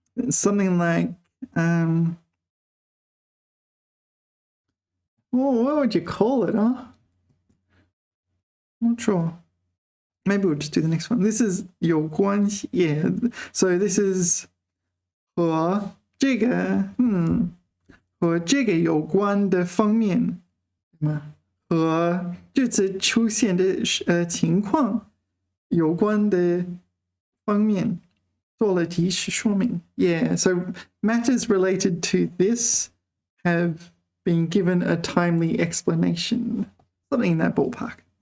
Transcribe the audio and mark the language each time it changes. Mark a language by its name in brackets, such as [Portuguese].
[English] Something like what would you call it, huh? Not sure. Maybe we'll just do the next one. This is [Chinese] 有关系 [English] Yeah, so this is [Chinese] 和这个有关的方面和这次出现的情况有关的方面做了及时说明。 [English] Yeah, so matters related to this have been given a timely explanation. Something in that ballpark.